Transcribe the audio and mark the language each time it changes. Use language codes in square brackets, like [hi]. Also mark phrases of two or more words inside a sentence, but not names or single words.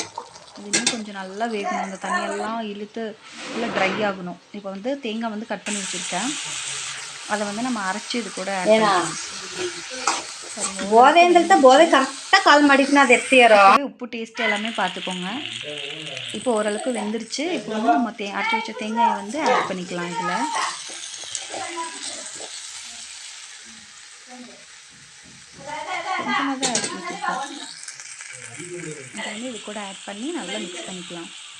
[ta] அது இன்னும் கொஞ்சம் நல்லா வேகணும். அந்த தண்ணியெல்லாம் இழுத்து நல்லா ட்ரை ஆகணும். இப்போ வந்து தேங்காய் வந்து கட் பண்ணி வச்சுருக்கேன். அதை வந்து நம்ம அரைச்சி இது கூட [kn] ಬೋಧೆ ಅಂತ ಬೋಧೆ ಕರೆಕ್ಟಾಗಿ ಕಾಲ್ ಮಾಡಿದ್ನ ಅದು ಎತ್ತಿಯಾರೋ. [ta] உப்பு டேஸ்ட் எல்லாமே பார்த்துக்கோங்க. இப்போ ஓரளவுக்கு வெந்துருச்சு. இப்போ வந்து நம்ம அரைச்சி வச்ச தேங்காயை வந்து ஆட் பண்ணிக்கலாம். இதில் கொஞ்சமாக தான் ஆட் பண்ணிக்கலாம். இதை வந்து இது கூட ஆட் பண்ணி நல்லா மிக்ஸ் பண்ணிக்கலாம்.